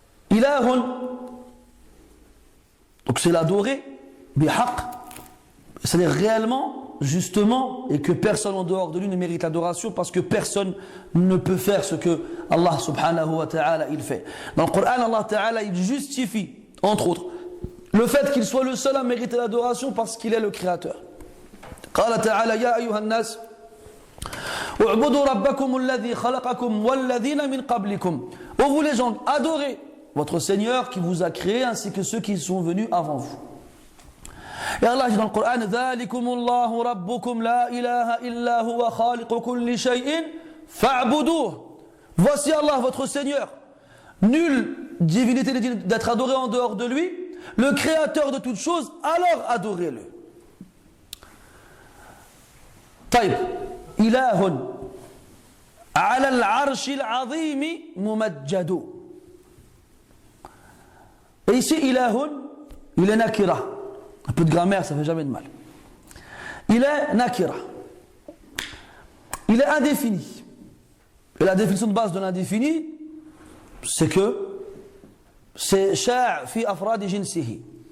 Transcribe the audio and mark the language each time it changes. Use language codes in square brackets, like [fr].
[fr] Ilahun, donc c'est l'adorer, bihaq, c'est-à-dire réellement, justement, et que personne en dehors de lui ne mérite l'adoration parce que personne ne peut faire ce que Allah subhanahu wa ta'ala il fait. Dans le Coran, Allah ta'ala il justifie, entre autres, le fait qu'il soit le seul à mériter l'adoration parce qu'il est le créateur. [ar] قال تعالى يا أيها الناس اعبدوا ربكم الذي خلقكم والذين من قبلكم. [fr] Ô vous les gens, adorez votre Seigneur qui vous a créé ainsi que ceux qui sont venus avant vous. Et Allah dit dans le Coran [ar] ذلكم الله ربكم لا إله إلا هو خالق كل شيء فاعبدوه. [fr] Voici Allah votre Seigneur. Nulle divinité n'est digne d'être adorée en dehors de lui, le créateur de toutes choses, alors adorez-le. [ar] طيب إله على العرش العظيم ممجد. [fr] Et ici إله il est nakira. Un peu de grammaire, ça ne fait jamais de mal. Il est nakira. Il est indéfini. Et la définition de base de l'indéfini, c'est que c'est [ar] sha' fi afradi jinsihi.